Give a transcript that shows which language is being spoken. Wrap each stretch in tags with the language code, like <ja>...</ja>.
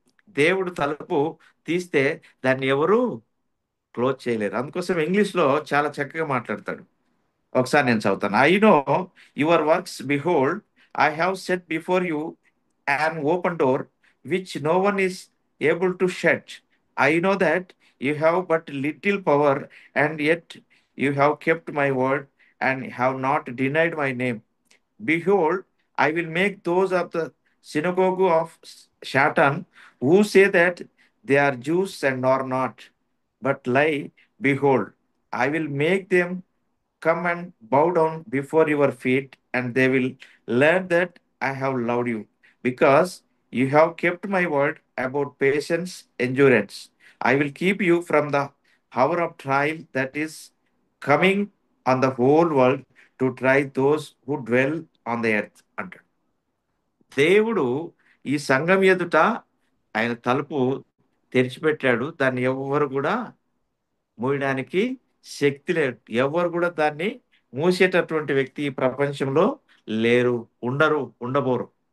<te>దేవుడు తలుపు తీస్తే దాన్ని ఎవరు క్లోజ్ చేయలేరు. అందుకోసం ఇంగ్లీష్ లో చాలా చక్కగా మాట్లాడతాడు. ఒకసారి నేను చదువుతాను.</te> <en>I know your works, behold I have set before you an open door which no one is able to shut. I know that you have but little power, and yet you have kept my word and have not denied my name. Behold, I will make those of the synagogue of Satan who say that they are Jews and are not, but lie. Behold, I will make them come and bow down before your feet, and they will learn that I have loved you, because you have kept my word about patience, endurance. I will keep you from the hour of trial that is coming on the whole world to try those who dwell on the earth</en> <te>అంటాడు. దేవుడు ఈ సంఘం ఎదుట ఆయన తలుపు తెరిచిపెట్టాడు. దాన్ని ఎవరు కూడా మూయడానికి శక్తి లేదు. ఎవరు కూడా దాన్ని మూసేటటువంటి వ్యక్తి ఈ ప్రపంచంలో లేరు, ఉండరు, ఉండబోరు.</te>